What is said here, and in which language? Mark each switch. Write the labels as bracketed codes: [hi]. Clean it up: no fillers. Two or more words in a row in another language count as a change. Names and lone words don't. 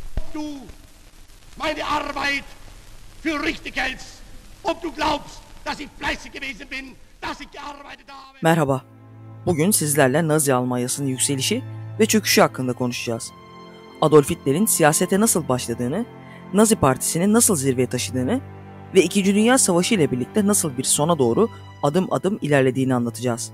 [de] du meine Arbeit für richtig hältst, ob du glaubst, dass ich fleißig gewesen bin, dass ich gearbeitet habe. [tr] Merhaba. Bugün sizlerle Nazi Almanyası'nın yükselişi ve çöküşü hakkında konuşacağız. Adolf Hitler'in siyasete nasıl başladığını, Nazi Partisi'ni nasıl zirveye taşıdığını ve 2. Dünya Savaşı ile birlikte nasıl bir sona doğru adım adım ilerlediğini anlatacağız.